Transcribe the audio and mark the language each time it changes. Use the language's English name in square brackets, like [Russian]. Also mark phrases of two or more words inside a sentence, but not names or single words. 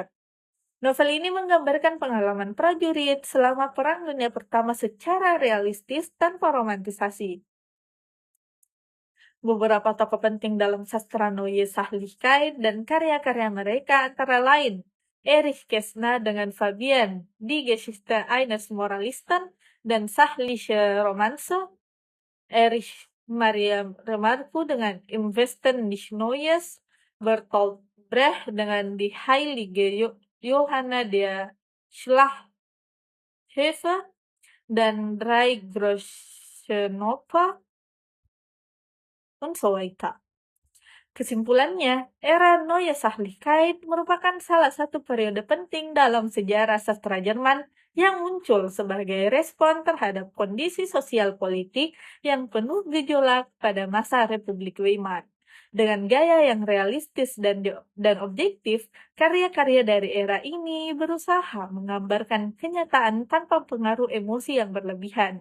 [Indonesian] Novel ini menggambarkan pengalaman prajurit selama Perang Dunia Pertama secara realistis tanpa romantisasi. Beberapa tokoh penting dalam sastra Neue Sachlichkeit dan karya-karya mereka antara lain Erich Kästner dengan Fabian, Die Geschichte eines Moralisten dan Sachliche Romanze, Erich Maria Remarque dengan Im Westen nichts Neues, Bertolt Brecht dengan Die Heilige Johanna der Schlachthöfe dan Drei Große Nova, [German] und so weiter. [Indonesian] Kesimpulannya, era Neue Sachlichkeit merupakan salah satu periode penting dalam sejarah sastra Jerman yang muncul sebagai respon terhadap kondisi sosial politik yang penuh gejolak pada masa Republik Weimar. Dengan gaya yang realistis dan objektif, karya-karya dari era ini berusaha menggambarkan kenyataan tanpa pengaruh emosi yang berlebihan.